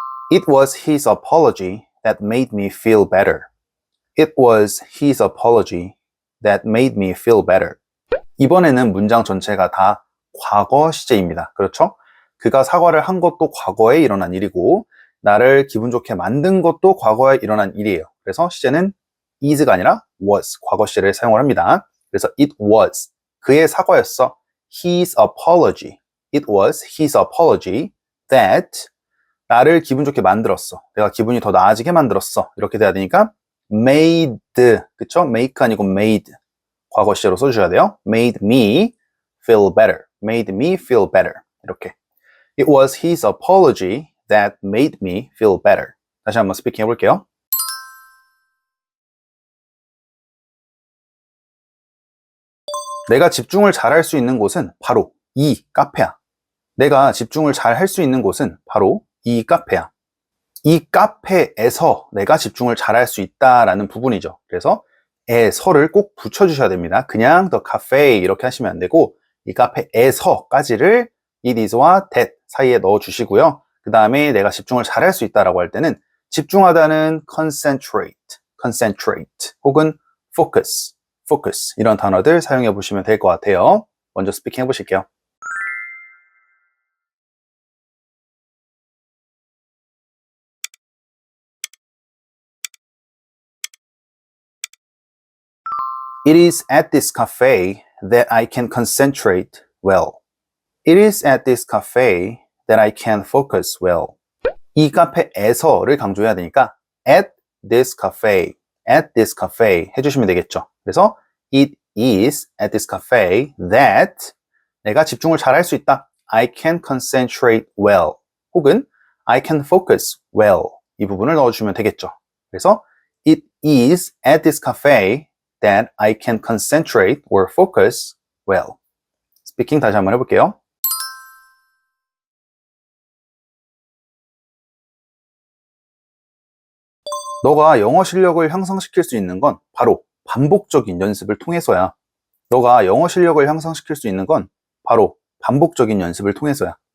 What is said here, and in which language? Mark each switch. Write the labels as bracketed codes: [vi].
[en] It was his apology that made me feel better. It was his apology that made me feel better. [ko] 이번에는 문장 전체가 다 과거 시제입니다. 그렇죠? 그가 사과를 한 것도 과거에 일어난 일이고 나를 기분 좋게 만든 것도 과거에 일어난 일이에요. 그래서 시제는 is가 아니라 was, 과거 시제를 사용을 합니다. 그래서 [en] it was, [ko] 그의 사과였어. [en] His apology. It was his apology that [ko] 나를 기분 좋게 만들었어. 내가 기분이 더 나아지게 만들었어. 이렇게 돼야 되니까 made, 그쵸? [en] make [ko] 아니고 [en] made. [ko] 과거 시제로 써주셔야 돼요. [en] made me feel better. made me feel better. 이렇게. It was his apology that made me feel better. [ko] 다시 한번 스피킹 해볼게요. 내가 집중을 잘할 수 있는 곳은 바로 이 카페야. 내가 집중을 잘 할 수 있는 곳은 바로 이 카페야. 이 카페에서 내가 집중을 잘할 수 있다라는 부분이죠. 그래서 에서를 꼭 붙여주셔야 됩니다. 그냥 [en] the cafe [ko] 이렇게 하시면 안 되고 이 카페에서까지를 it is와 that 사이에 넣어주시고요. 그 다음에 내가 집중을 잘할 수 있다라고 할 때는 집중하다는 concentrate 혹은 focus 이런 단어들 사용해 보시면 될 것 같아요. 먼저 스피킹 해보실게요. [en] It is at this cafe that I can concentrate well. It is at this cafe that I can focus well. [ko] 이 카페에서를 강조해야 되니까 [en] at this cafe [ko] 해주시면 되겠죠. 그래서 [en] it is at this cafe that [ko] 내가 집중을 잘할 수 있다. [en] I can concentrate well. 혹은 I can focus well. [ko] 이 부분을 넣어주시면 되겠죠. 그래서 [en] it is at this cafe that I can concentrate or focus well. [ko] 스피킹 다시 한번 해볼게요. 너가 영어 실력을 향상시킬 수 있는 건 바로 반복적인 연습을 통해서야. 너가 영어 실력을 향상시킬 수 있는 건 바로 반복적인 연습을 통해서야.